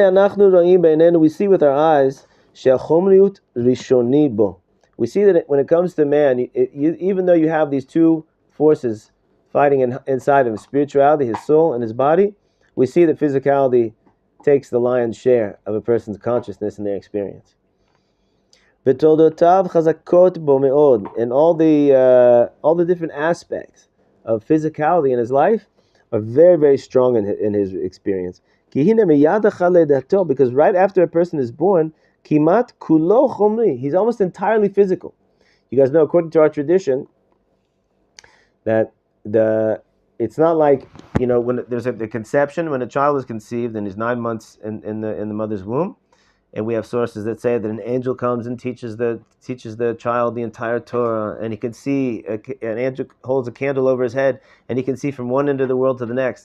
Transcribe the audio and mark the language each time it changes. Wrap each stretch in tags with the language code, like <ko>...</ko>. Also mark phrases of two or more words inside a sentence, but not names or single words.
<en>We see with our eyes</en> <he>שהחומריות ראשונה בו.</he> <en>We see that when it comes to man, even though you have these two forces fighting inside of him, spirituality, his soul, and his body, we see that physicality takes the lion's share of a person's consciousness and their experience.</en> <he>ותולדותיו חזקות בו מאוד,</he> <en>and all the different aspects of physicality in his life are very, very strong in his experience. Because right after a person is born,</en> <he>כמעט כולו חומרי,</he> <en>he's almost entirely physical. You guys know, according to our tradition, that it's not like, when there's the conception, when a child is conceived and he's 9 months in the mother's womb, and we have sources that say that an angel comes and teaches the child the entire Torah, and he can see an angel holds a candle over his head, and he can see from one end of the world to the next.</en>